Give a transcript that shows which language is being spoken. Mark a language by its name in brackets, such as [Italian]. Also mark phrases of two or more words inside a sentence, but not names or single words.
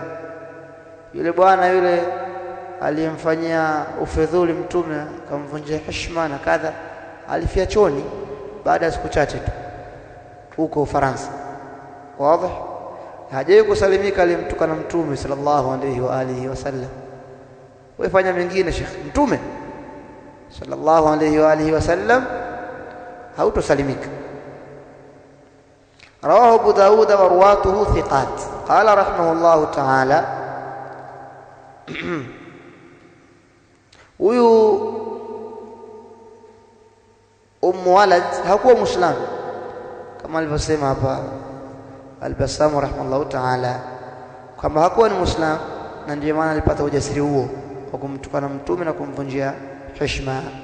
[Swahili] Yule bwana yule aliyemfanyia ufedhuli mtume, akamvunjia heshima na kadha, alifia choni baada ya siku chache tu huko Ufaransa. Wazi? Hajawahi kusalimika alimtukana mtume [Arabic] صلى الله عليه وعلى آله وسلم. [Swahili] Wewe fanya mengine Sheikh, mtume [Arabic] صلى الله عليه وعلى آله وسلم [Swahili] hautosalimika. [Arabic] رواه أبو داود ورواته ثقات. قال رحمه الله تعالى [Swahili] huyu walad hakuwa muislamu kama alivyosema hapa Al-Bassam [Arabic] رحمه الله تعالى, [Swahili] kwamba hakuwa ni muislamu, na ndiyo maana alipata ujasiri huo wa kumtukana mtume na kumvunjia heshima.